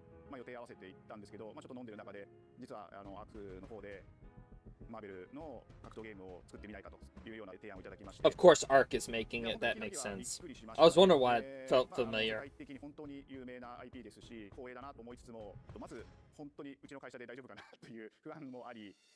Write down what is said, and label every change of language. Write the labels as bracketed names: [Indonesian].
[Japanese] まあ、予定合わせていったんですけど、まあ、ちょっと飲んでる中で実はアークの方でマーベルの格闘ゲームを作ってみないかというような提案をいただきまして。 [English] Of course, Ark is making it. That makes sense. I was wondering why it felt familiar. [Japanese] 世界的に本当に有名な IP ですし、光栄だなと思いつつも、まず本当にうちの会社で大丈夫かなという不安もあり。